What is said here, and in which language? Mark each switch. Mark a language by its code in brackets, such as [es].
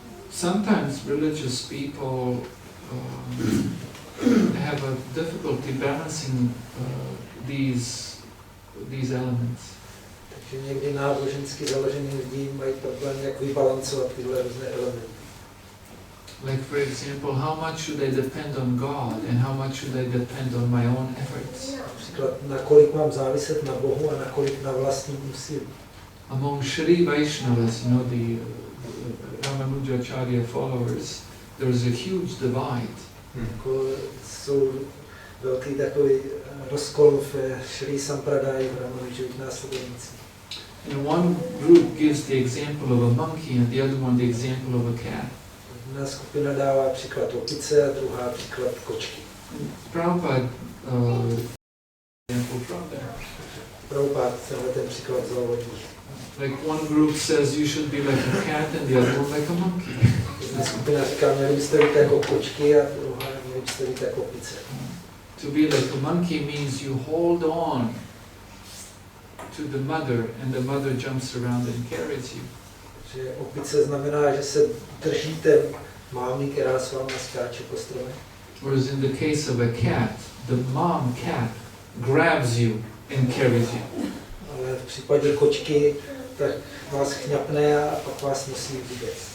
[en] Sometimes religious people have a difficulty balancing these elements. [cs] Takže někdy nábožensky založený lidi mají problém, jak vybalancovat tyhle různé elementy. [en] Like for example, how much should I depend on God and how much should I depend on my own efforts? [cs] Například, nakolik mám záviset na Bohu a nakolik na vlastním úsilí. [en] Among Shri Vaishnavas, the Ramanujacharya followers, there is a huge divide. [cs] Jako jsou velký takový rozkol v Shri Sampradai, v Ramanujových následovnících. [en] And one group gives the example of a monkey and the other one the example of a cat. [cs] Jedna skupina dává příklad opice a druhá příklad kočky. [en] Prabhupada example from there. [cs] Prabhupada tenhle ten příklad vzal od nich. [en] Like one group says you should be like a cat and the other one like a monkey. [cs] Jedna skupina říká, měli byste být jako kočky a druhá měli byste být jako opice. [en] To be like a monkey means you hold on to the mother and the mother jumps around and carries you. [cs] Že opice znamená, že se držíte mámy, která s váma skáče po stromech. [en] Whereas in the case of a cat, the mom cat grabs you and carries you. [cs] Ale v případě kočky, tak vás chňapne a pak vás nosí vůbec.